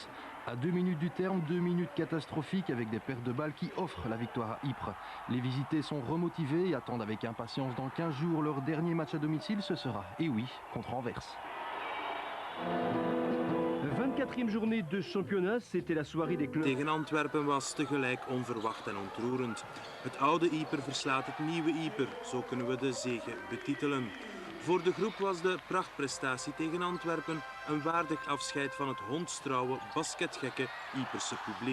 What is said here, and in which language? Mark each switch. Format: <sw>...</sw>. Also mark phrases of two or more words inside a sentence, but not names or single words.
<fr>À 2 minutes du terme, 2 minutes catastrophiques avec des pertes de balles qui offrent la victoire à Ypres. Les visités sont remotivés et attendent avec impatience dans 15 jours leur dernier match à domicile. Ce sera, et oui, contre Anvers. 24e journée de championnat, c'était la soirée des clubs.</fr> <nl>Tegen Antwerpen was tegelijk onverwacht en ontroerend. Het oude Ypres verslaat het nieuwe Ypres, zo kunnen we de zege betitelen. Voor de groep was de prachtprestatie tegen Antwerpen een waardig afscheid van het hondstrouwe, basketgekke Yperse publiek.</nl>